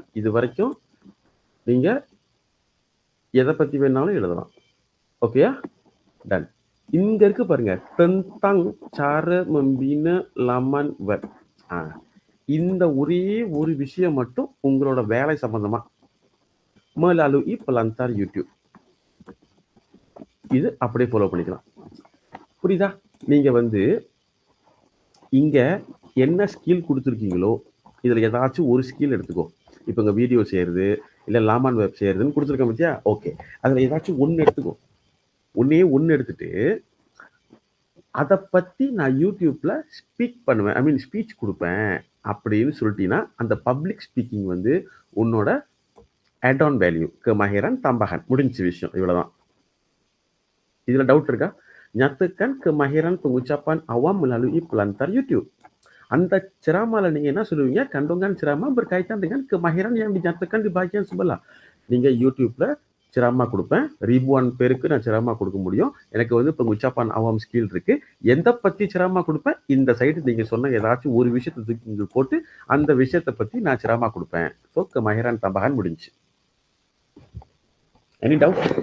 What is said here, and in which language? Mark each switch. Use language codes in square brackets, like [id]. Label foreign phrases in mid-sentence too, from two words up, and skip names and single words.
[ta] இது வரைக்கும் நீங்க எதை பத்தி வேணாலும் எழுதலாம். ஓகேயா? டன். இங்க இருக்கு பாருங்க, [ms] tentang cara membina laman web. [ta] இந்த ஒரே ஒரு விஷயம் மட்டும் உங்களோட வேலை சம்பந்தமா [ms] melalui pelantar YouTube. [ta] இது அப்படியே ஃபாலோ பண்ணிக்கலாம். புரியுதா? நீங்க வந்து இங்க என்ன ஸ்கில் கொடுத்துருக்கீங்களோ இதுல ஏதாச்சும் ஒரு ஸ்கில் எடுத்துக்கோ. இப்போ இங்க வீடியோ செய்யறது, இல்லை [ms] laman web [ta] செய்யறதுன்னு கொடுத்துருக்கேன் பத்தியா? ஓகே. அதுல ஏதாச்சும் ஒன்று எடுத்துக்கோ. ஒன்று எடுத்துட்டு அதை பத்தி நான் யூடியூப்ல ஸ்பீக் பண்ணுவேன், [en] I mean [ta] ஸ்பீச் கொடுப்பேன் அப்படின்னு சொல்லிட்டீங்கன்னா, அந்த [en] public speaking [ta] வந்து உன்னோட [en] add on value. [ms] kemahiran tambahan [ta] முடிஞ்ச விஷயம். இவ்வளவுதான். இதுல டவுட் இருக்கா? [ms] nyatakan kemahiran pengucapan awam melalui pelantar YouTube. [ta] அந்த ceramahல நீங்க என்ன சொல்லுவீங்க? [ms] kandungan ceramah berkaitan dengan kemahiran yang dinyatakan di bagian sebelah. [ta] நீங்க யூடியூப்ல ceramah கொடுப்பேன். ரிபுவான் பேருக்கு நான் ceramah கொடுக்க முடியும். எனக்கு வந்து இப்போ [ms] ucapan awam [ta] ஸ்கில் இருக்கு. எதை பத்தி ceramah கொடுப்பேன்? இந்த சைடு நீங்க சொன்ன ஏதாச்சும் ஒரு விஷயத்தை தூக்கி இங்க போட்டு அந்த விஷயத்தை பத்தி நான் ceramah கொடுப்பேன். ஸோ [ms] kemahiran tambahan [ta] முடிஞ்சு. [en] any doubt?